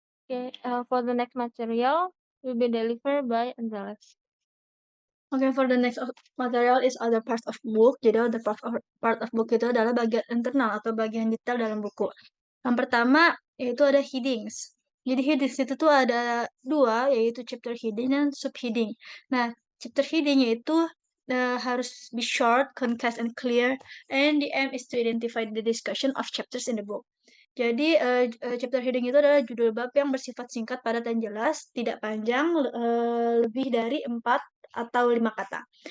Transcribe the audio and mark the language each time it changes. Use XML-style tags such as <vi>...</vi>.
<en>Okay, for the next material will be delivered by Angeles. Okay, for the next material is other parts of book.</en> <id>Jadi</id> <en>other part of book</en> <id>itu adalah bagian internal atau bagian detail dalam buku. Yang pertama yaitu ada headings. Jadi headings itu tuh ada dua, yaitu chapter heading dan subheading.</id> <en>Nah, chapter heading</en> <id>yaitu harus</id> <en>be short, concise, and clear, and the aim is to identify the discussion of chapters in the book.</en> <id>Jadi, chapter heading itu adalah judul bab yang bersifat singkat, padat, dan jelas, tidak panjang, lebih dari 4 atau 5 kata.</id>